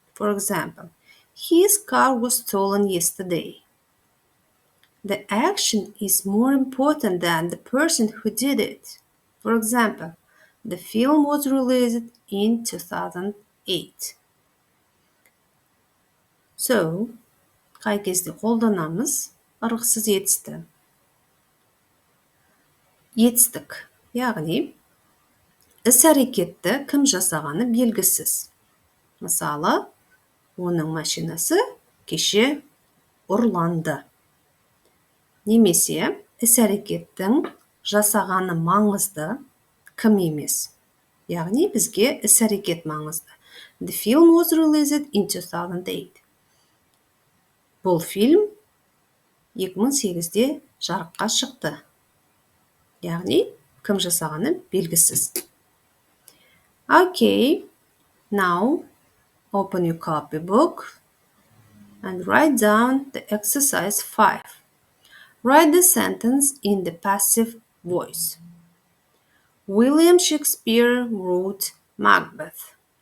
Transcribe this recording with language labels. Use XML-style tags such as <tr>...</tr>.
<en>For example, his car was stolen yesterday. The action is more important than the person who did it. For example, the film was released in 2008.</en> <kk>So, қай кезде қолданамыз ырықсыз етісті? Етістік, яғни іс-әрекетті кім жасағаны белгісіз. Мысалы, оның машинасы кеше ұрланды. Немесе іс-әрекеттің жасағаны маңызды, кім емес. Яғни бізге іс-әрекет маңызды.</kk> <en>The film was released in 2008.</en> <kk>Бұл фильм 2008-де жарыққа шықты. Яғни кім жасағаны белгісіз.</kk> <en>Okay, now open your copybook and write down the exercise 5. Write the sentence in the passive voice. William Shakespeare wrote Macbeth.</en>